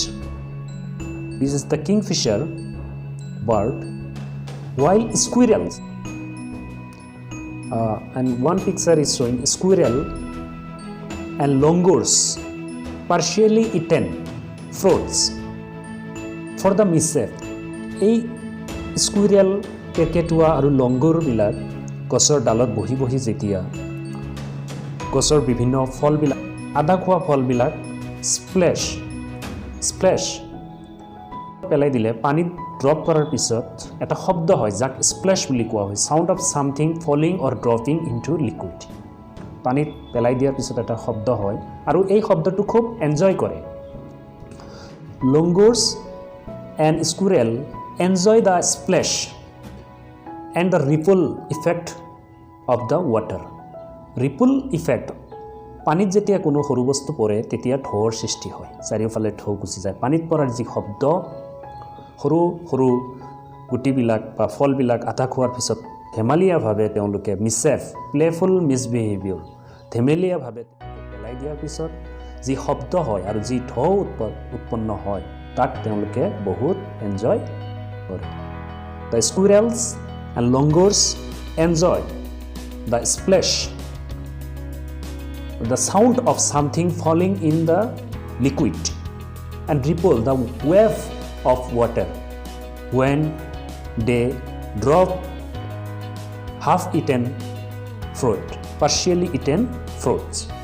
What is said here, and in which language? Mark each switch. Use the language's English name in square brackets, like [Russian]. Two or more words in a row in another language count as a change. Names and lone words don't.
[English] This is the kingfisher bird, while squirrels, and one picture is showing squirrel and langurs partially eaten fruits for the mischief. [Assamese] এই squirrel, কেকেটুৱা আৰু লংগুৰবিলাক গছৰ ডালত বহি বহি যেতিয়া গছৰ বিভিন্ন ফলবিলাক, আধা খোৱা ফলবিলাক স্প্লেশ পেলাই দিলে, পানীত ড্ৰপ কৰাৰ পিছত এটা শব্দ হয় যাক স্প্লেশ বুলি কোৱা হয়। [English] sound of something falling or dropping into liquid. [Assamese] পানীত পেলাই দিয়াৰ পিছত এটা শব্দ হয় আৰু এই শব্দটো খুব এনজয় কৰে। [English] langurs and squirrel enjoy the splash and the ripple effect of the water. Ripple effect, [Assamese] পানীত যেতিয়া কোনো সৰু বস্তু পৰে তেতিয়া ঢৌৰ সৃষ্টি হয়, চাৰিওফালে ঢৌ গুচি যায়। পানীত পৰাৰ যি শব্দ, সৰু সৰু গুটিবিলাক বা ফলবিলাক আধা খোৱাৰ পিছত ধেমালীয়াভাৱে তেওঁলোকে [English] playful misbehaviour, [Assamese] ধেমেলীয়াভাৱে পেলাই দিয়াৰ পিছত যি শব্দ হয় আৰু যি ঢৌ উৎপন্ন হয় তাক তেওঁলোকে বহুত এনজয় কৰে। [English] The squirrels and langurs enjoy the splash, the sound of something falling in the liquid, and ripple, the wave of water when they drop half-eaten fruit, partially eaten fruits.